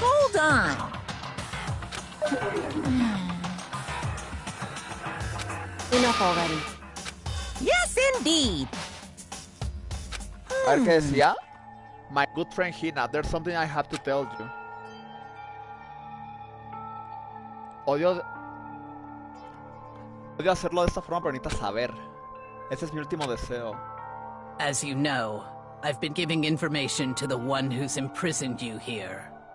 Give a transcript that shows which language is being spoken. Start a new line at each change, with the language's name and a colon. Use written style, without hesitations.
English: hold on. Enough already. Yes, indeed.
Spanish: A ver qué decía.
English: My good friend Hina, there's something I have to tell you.
Spanish: Odio hacerlo de esta forma, pero necesitas saber. Ese es mi último deseo.
English: As you know, I've been giving information to the one who's imprisoned you here.